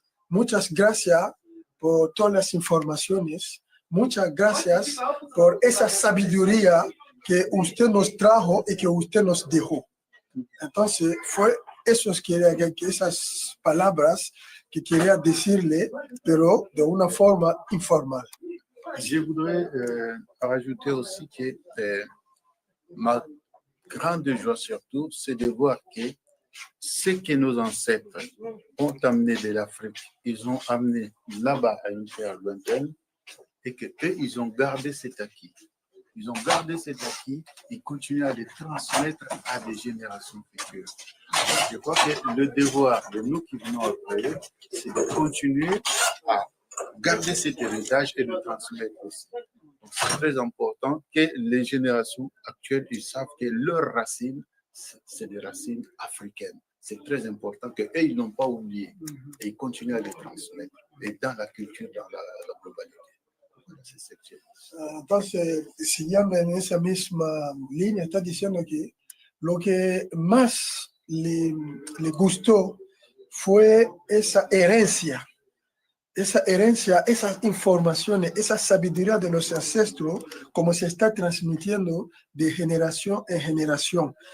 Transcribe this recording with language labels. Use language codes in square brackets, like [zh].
[es] Muchas gracias por todas las informaciones. Muchas gracias por esa sabiduría que usted nos trajo y que usted nos dejó. Entonces, fue esas palabras que quería decirle, pero de una forma informal. [fr] Je voudrais rajouter aussi que ma grande joie surtout, c'est de voir que ce que nos ancêtres ont amené de l'Afrique, ils ont amené là-bas à une terre lointaine, et que eux, ils ont gardé cet acquis. Ils ont gardé cet acquis et continuent à le transmettre à des générations futures. Je crois que le devoir de nous qui venons après eux, c'est de continuer à garder cet héritage et le transmettre aussi. Donc, c'est très important que les générations actuelles, ils savent que leurs racines, c'est des racines africaines. C'est très important qu'eux, ils n'ont pas oublié et ils continuent à les transmettre et dans la culture, dans la globalité. [es] Entonces, siguiendo en esa misma línea, está diciendo que lo que más le gustó fue esa herencia, esas informaciones, esa sabiduría de los ancestros, como se está transmitiendo de generación en generación.